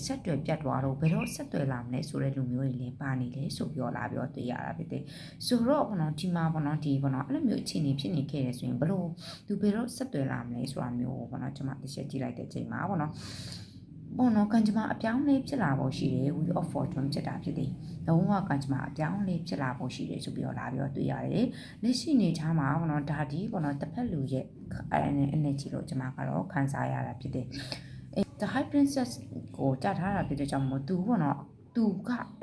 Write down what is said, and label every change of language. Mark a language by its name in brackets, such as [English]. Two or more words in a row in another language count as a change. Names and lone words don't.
[Burmese] ဆက်တွယ်ပြတ်သွားတော့ဘယ်တော့ဆက်တွယ်လာမလဲဆိုတဲ့လူမျိုးတွေလည်းပါနေလေဆိုပြောလာပြီးတော့တွေ့ရတာဖြစ်တယ်ဆိုတော့ပေါ့နော်ဒီမှာပေါ့နော်ဒီပေါ့နော်အဲ့လိုမျိုးအခြေအနေဖြစ်နေခဲ့တယ်ဆိုရင်ဘလို့သူဘယ်တော့ဆက်တွယ်လာမလဲဆိုတာမျိုးပေါ့နော်ကျွန်မတစ်ချက်ကြည့် လိုက်တဲ့အချိန်မှာပေါ့နော်ပေါ့နော်ကံကြမ္မာအပြောင်းလေးဖြစ်လာဖို့ရှိတယ် [English] wheel of fortune [Burmese] ဖြစ်တာဖြစ်တယ်လုံးဝကံကြမ္မာအပြောင်းလေးဖြစ်လာဖို့ရှိတယ်ဆိုပြီးတော့လာပြီးတော့တွေ့ရတယ်လက်ရှိနေထားမှာ ပေါ့နော်ဒါဒီပေါ့နော်တစ်ဖက်လူရဲ့ energy လို့ကျွန်မကတော့ခန်းစားရတာဖြစ်တယ် The High Princess ကိုကြားထားတာဖြစ်တဲ့ကြောင့်မို့သူပေါ့နော်သူကအ